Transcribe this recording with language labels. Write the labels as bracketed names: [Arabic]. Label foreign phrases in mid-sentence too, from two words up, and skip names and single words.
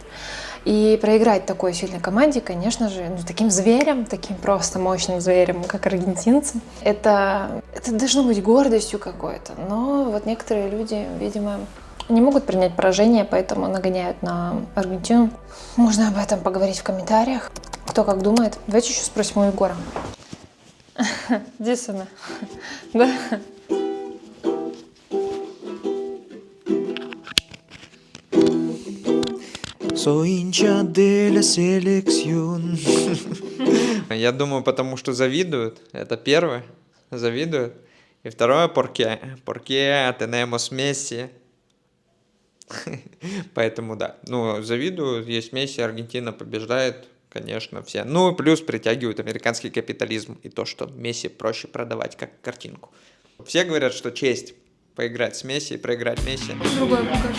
[Russian] И проиграть такой сильной команде, конечно же, таким зверем, таким просто мощным зверем, как аргентинцы, это должно быть гордостью какой-то. Но вот некоторые люди, видимо, не могут принять поражение, поэтому нагоняют на Аргентину. Можно об этом поговорить в комментариях. Кто как думает. Давайте еще спросим у Егора. Действительно. Да? [Spanish] Soy hincha de la selección. [Russian] Я думаю, потому что завидуют. Это первое. Завидуют. И второе, [Spanish] porque tenemos Messi. [Russian] Поэтому да. Завидуют. Есть Месси, Аргентина побеждает. Конечно, все. Плюс притягивают американский капитализм и то, что Месси проще продавать как картинку. Все говорят, что честь поиграть с Месси и проиграть Месси. Другое покажу.